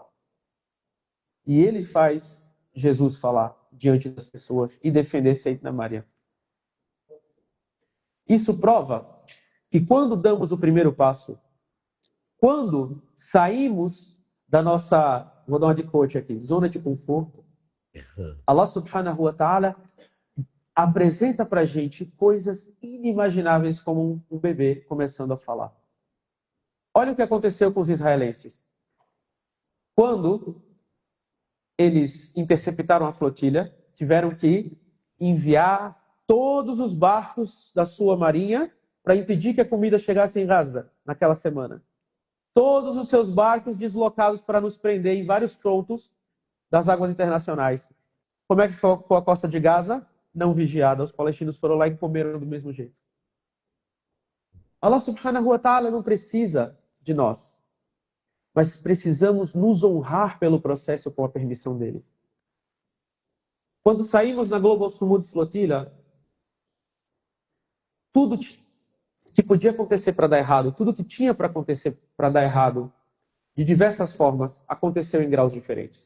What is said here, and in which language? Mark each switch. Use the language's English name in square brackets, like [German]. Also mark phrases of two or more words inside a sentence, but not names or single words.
[Portuguese] E ele faz Jesus falar diante das pessoas e defender Sayyidina Maryam. Isso prova que quando damos o primeiro passo, quando saímos da nossa, vou dar uma de coach aqui, zona de conforto, [Arabic] الله سبحانه وتعالى [Portuguese] apresenta pra gente coisas inimagináveis como um bebê começando a falar. Olha o que aconteceu com os israelenses. Quando eles interceptaram a flotilha, tiveram que enviar todos os barcos da sua marinha para impedir que a comida chegasse em Gaza naquela semana. Todos os seus barcos deslocados para nos prender em vários pontos das águas internacionais. Como é que ficou a costa de Gaza? Não vigiada. Os palestinos foram lá e comeram do mesmo jeito. [Arabic] الله سبحانه وتعالى [Portuguese] não precisa de nós, mas precisamos nos honrar pelo processo com a permissão dele. Quando saímos na Global Sumud Flotilla, tudo que podia acontecer para dar errado, tudo que tinha para acontecer para dar errado, de diversas formas, aconteceu em graus diferentes.